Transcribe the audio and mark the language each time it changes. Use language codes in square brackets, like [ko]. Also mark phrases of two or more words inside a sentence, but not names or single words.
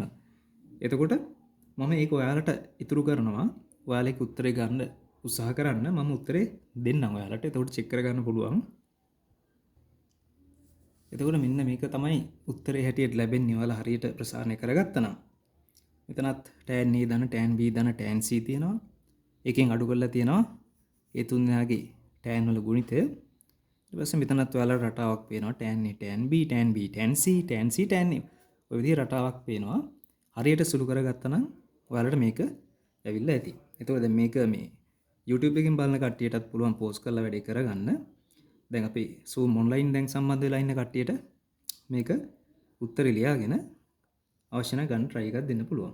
[si] එතකොට මම ඒක ඔයාලට ඉතුරු කරනවා. ඔයාලගේ උත්තරේ ගන්න උත්සාහ කරන්න. මම උත්තරේ දෙන්නම් ඔයාලට. එතකොට චෙක් කරගන්න පුළුවන්. එතකොට මෙන්න මේක තමයි උත්තරේ හැටියට ලැබෙන්නේ. ඔයාලා හරියට ප්‍රසාරණය කරගත්තා නම්. මෙතනත් tan a ධන tan b ධන tan c තියෙනවා. එකෙන් අඩු කරලා තියෙනවා ඒ තුන් දෙනාගේ tan වල ගුණිතය. ඊට පස්සේ මෙතනත් ඔයාලට රටාවක් පේනවා tan a tan b tan b tan c tan c tan a. ඔය විදිහේ රටාවක් පේනවා. හරියට සුළු කරගත්තා නම් ඔයාලට මේක ඇවිල්ලා ඇති. එතකොට දැන් මේක මේ YouTube එකකින් බලන කට්ටියටත් පුළුවන් පෝස්ට් කරලා වැඩේ කරගන්න. දැන් අපි Zoom online දැන් සම්බන්ධ වෙලා ඉන්න කට්ටියට මේක උත්තරේ ලියාගෙන අවශ්‍ය නම් ගන්න try එකක් දෙන්න පුළුවන්.